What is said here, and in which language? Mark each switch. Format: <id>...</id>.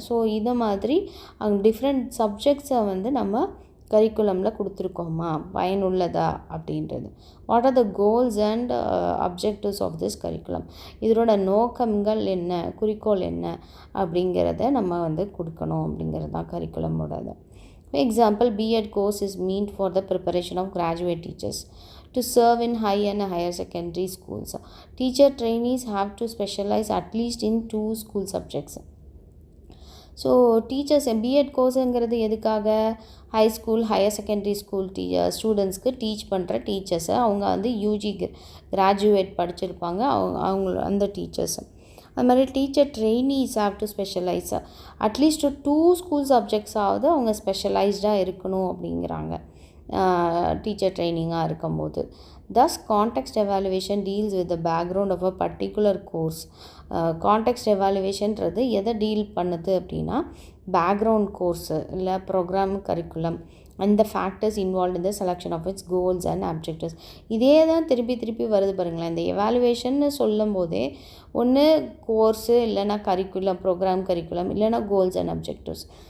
<ta>So இதை மாதிரி different சப்ஜெக்ட்ஸை வந்து நம்ம கரிக்குலமில் கொடுத்துருக்கோமா, பயனுள்ளதா அப்படின்றது.</ta> <en>What are the goals and objectives of this curriculum?</en> <ta>இதோட நோக்கங்கள் என்ன, குறிக்கோள் என்ன அப்படிங்கிறத நம்ம வந்து கொடுக்கணும் அப்படிங்கிறது தான் கரிக்குலமோடது.</ta> <en>Example, B.Ed course is meant for the preparation of graduate teachers to serve in high and higher secondary schools. Teacher trainees have to specialize at least in 2 school subjects.</en> <ta>So teachers B.Ed கோர்ஸுங்கிறது எதுக்காக? High school, higher secondary school ஸ்டூடெண்ட்ஸ்க்கு teach பண்ணுற டீச்சர்ஸை, அவங்க வந்து UG graduate படிச்சிருப்பாங்க, அவங்க அந்த teachers. அது மாதிரி</ta> <en>teacher trainees have to specialise at least</en> <ta>2 school சப்ஜெக்ட்ஸாவது அவங்க ஸ்பெஷலைஸ்டாக இருக்கணும் அப்படிங்கிறாங்க டீச்சர் ட்ரைனிங்காக இருக்கும்போது.</ta> <en>Thus, context evaluation deals with the background of a particular course.</en> <ta>Context எவாலுவேஷன்றது எதை டீல் பண்ணுது அப்படின்னா, பேக்ரவுண்ட் கோர்ஸு இல்லை ப்ரோக்ராம் கரிக்குலம் அந்த</ta> <en>Factors involve in the selection of its goals and objectives.</en> <ta>இதே தான் திருப்பி வருது பாருங்களேன். இந்த எவாலுவேஷன்னு சொல்லும் போதே ஒன்று கோர்ஸு, இல்லைனா கரிக்குலம், ப்ரோக்ராம் கரிக்குலம், இல்லைனா கோல்ஸ் அண்ட் அப்ஜெக்டிவ்ஸ்.</ta>